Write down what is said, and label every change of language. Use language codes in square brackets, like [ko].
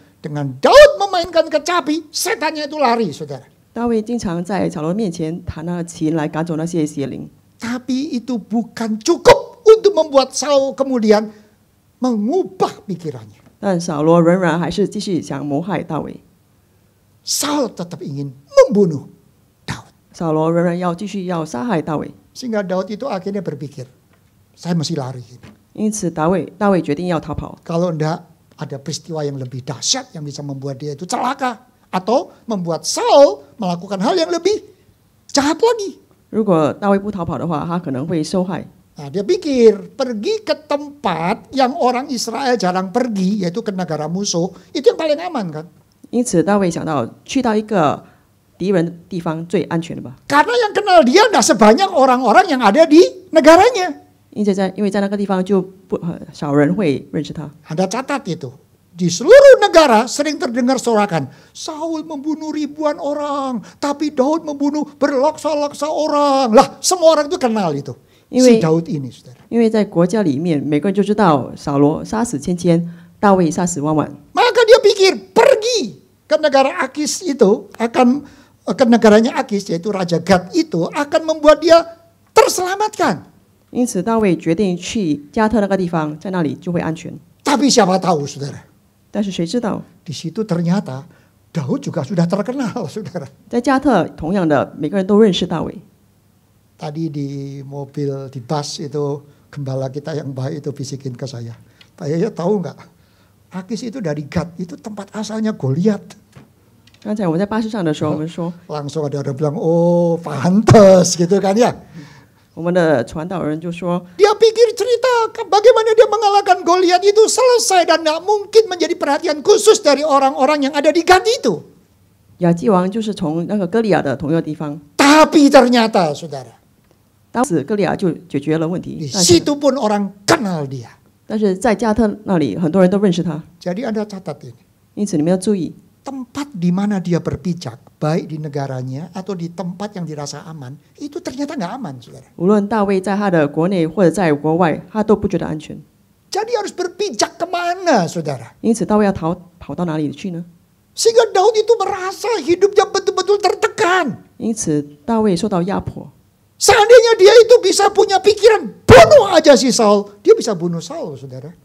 [id] Dengan Daud memainkan kecapi, setannya itu lari, saudara. [zh] 大卫经常在扫罗面前弹那琴来赶走那些邪灵， [id] Tapi itu bukan cukup untuk membuat Saul kemudian mengubah pikirannya. [zh] 但扫罗仍然还是继续想谋害大卫。 [id] Saul tetap ingin membunuh Daud. [zh] 扫罗仍然要继续要杀害大卫， [id] Sehingga Daud itu akhirnya berpikir, saya mesti lari. [zh] 因此大卫决定要逃跑。 [id] Kalau enggak ada peristiwa yang lebih dahsyat yang bisa membuat dia itu celaka. Atau membuat Saul melakukan hal yang lebih jahat lagi. [zh] 如果大卫不逃跑的话，他可能会受害。 [id] Nah, dia pikir pergi ke tempat yang orang Israel jarang pergi, yaitu ke negara musuh, itu yang paling aman kan? [zh] 因此大卫想到去到一个敌人的地方最安全的吧。 [id] Karena yang kenal dia tidak sebanyak orang-orang yang ada di negaranya. [zh] 因为在那个地方就少人会认识他。 [id] Anda catat itu. Di seluruh negara sering terdengar sorakan, Saul membunuh ribuan orang, tapi Daud membunuh berlaksa-laksa orang. Lah, semua orang itu kenal itu. Si Daud ini, saudara. [zh] 因为在国家里面，每个人就知道扫罗杀死千千，大卫杀死万万。 [id] Maka dia pikir pergi ke negara Akis itu akan ke negaranya Akis, yaitu Raja Gad itu akan membuat dia terselamatkan. [zh] 因此大卫决定去加特那个地方，在那里就会安全。 [id] Tapi siapa tahu, saudara? [zh] 但是谁知道， [id] Di situ ternyata Daud juga sudah terkenal, saudara. [zh] 在加特同样的，每个人都认识大卫。 [id] Tadi di mobil, di bus itu gembala kita yang baik itu bisikin ke saya. Pak Yaya tahu nggak? Akis itu dari Gad, itu tempat asalnya Goliat. [zh] 刚才我们在巴士上的时候，我们说， [id] Langsung ada orang bilang, oh pantes gitu kan ya. [zh] 我们的传道人就说， [id] Dia pikir cerita bagaimana dia mengalahkan Goliat itu selesai dan nggak mungkin menjadi perhatian khusus dari orang-orang yang ada di Gad itu. [zh] 亚基王就是从那个歌利亚的同一个地方， [id] Tapi ternyata, saudara, [zh] 当时歌利亚就解决了问题 [id] di。 situ pun orang kenal dia. [zh] 但是在加特那里，很多人都认识他， [id] Jadi Anda catat ini. [zh] 因此你们要注意， [id] Tempat di mana dia berpijak, baik di negaranya atau di tempat yang dirasa aman, itu ternyata nggak aman, saudara. [zh] 无论大卫在他的国内或者在国外，他都不觉得安全。 [id] Jadi harus berpijak kemana, saudara? [zh] 因此大卫要跑到哪里去呢？ [id] Sehingga Daud itu merasa hidupnya betul-betul tertekan. [zh] 因此大卫受到压迫。 [id] Seandainya dia itu bisa punya pikiran bunuh aja si Saul, dia bisa bunuh Saul, saudara.